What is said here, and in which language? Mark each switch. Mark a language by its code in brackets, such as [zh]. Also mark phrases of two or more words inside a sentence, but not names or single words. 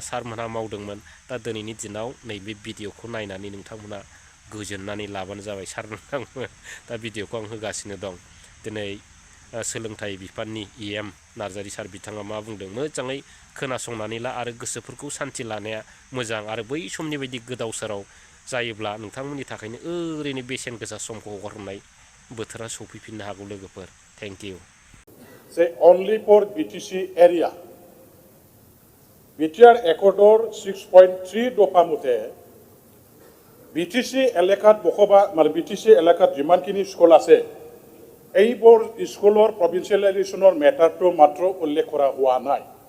[brx] सारमोनहा मावदोंमोन दा दिनैनि दिनाव नैबे भिडिअखौ नायनानै नोंथांमोना गोजोननानै लाबानो जाबाय सार नोंथांमोन दा भिडिअखौ आं होगासिनो दं दिनै सोलोंथाइ बिफाननि EM नार्जारि सार बिथाङा मा बुंदों मोजाङै खोनासंनानै ला आरो गोसोफोरखौ सान्थि लानाया मोजां आरो बै समनि बायदि गोदाव सोराव जायोब्ला नोंथांमोननि थाखायनो ओरैनो बेसेन गोसा समखौ हगारहरनाय बोथोरा सफैफिननो हागौ लोगोफोर [en] thank you Say only for BTC area. [as] BTR Ecuador 6.3 দফা মতে BTC এলেকাত বসবাস মানে BTC এলেকাত যিমানখিনি স্কুল আছে এইবোৰ স্কুলৰ [en] provincialisationৰ matterটো [as] মাত্ৰ উল্লেখ কৰা হোৱা নাই